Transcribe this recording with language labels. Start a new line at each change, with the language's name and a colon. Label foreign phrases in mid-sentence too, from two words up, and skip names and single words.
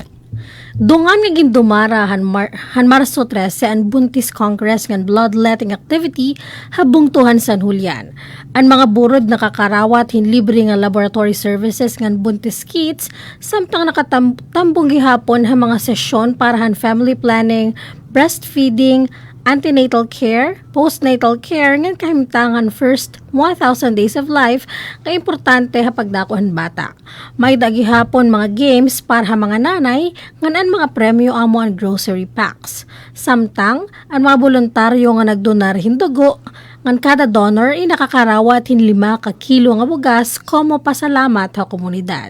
Waray: Dungan nga gindumara han Marso 13 ang buntis Congress ngan
English: bloodletting activity
Waray: habungtuhan San Julian. Ang mga burod nakakarawat hin libre nga
English: laboratory services
Waray: ngan buntis kits samtang nakatambong gihapon ha mga sesyon para han
English: family planning, breastfeeding, antenatal care, postnatal care,
Waray: ngan kahimtangan
English: first 1,000 days of life
Waray: nga importante ha pagdakuhan bata. May dagihapon mga games para ha mga nanay, ngan ang mga premyo amo ang grocery packs. Samtang, ang mga voluntaryo nga nagdonar hindugo, ngan kada donor ay nakakarawat hin 5 ka kilo nga bugas como pasalamat ha komunidad.